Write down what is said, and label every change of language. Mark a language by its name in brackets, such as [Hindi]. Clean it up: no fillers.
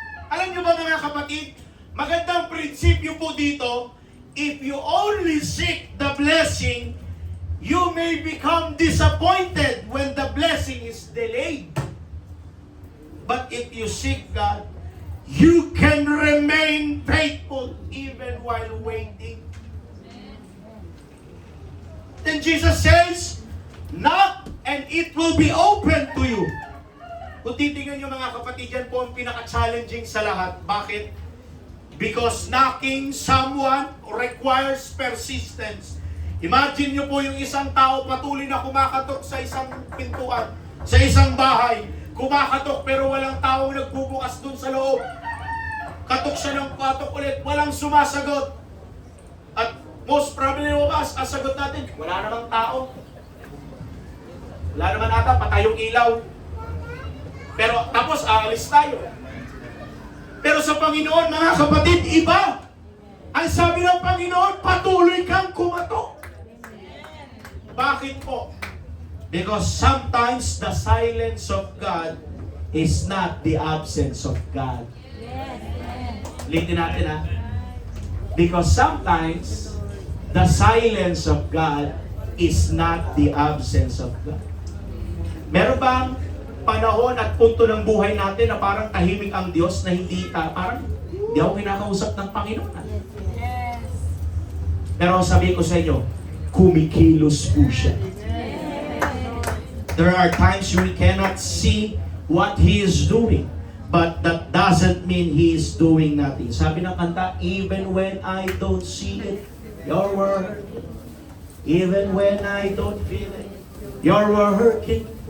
[Filipino] Alam niyo ba mga kapatid, magandang prinsipyo po dito, [English] if you only seek the blessing, you may become disappointed when the blessing is delayed. But if you seek God, you can remain faithful even while waiting. Then Jesus says, knock and it will be open to you. [Filipino] Kung titingnan nyo mga kapatid, yan po ang pinaka-challenging sa lahat. Bakit? [English] Because knocking someone requires persistence. [Filipino] Imagine nyo po yung isang tao patuloy na kumakatok sa isang pintuan, sa isang bahay. Kumakatok pero walang tao nagbubukas dun sa loob. Katok siya ng katok ulit, walang sumasagot. [English] At most probably [Filipino] ang sagot natin, wala namang tao. Wala naman ata, patay yung ilaw. Pero tapos aalis tayo. Pero sa Panginoon, mga kapatid, iba. Ang sabi ng Panginoon, patuloy kang kumatok. Bakit po? [English] Because sometimes the silence of God is not the absence of God. [Filipino] Litin natin ha. [English] Because sometimes the silence of God is not the absence of God. [Filipino] Meron bang panahon at punto ng buhay natin na parang tahimik ang Diyos na parang hindi ako kinakausap ng Panginoon? Pero sabi ko sa inyo, kumikilos po siya. [English] There are times we cannot see what He is doing, but that doesn't mean He is doing nothing. [Filipino] Sabi ng kanta, [English] even when I don't see it, Your word, even when I don't feel it, Your working.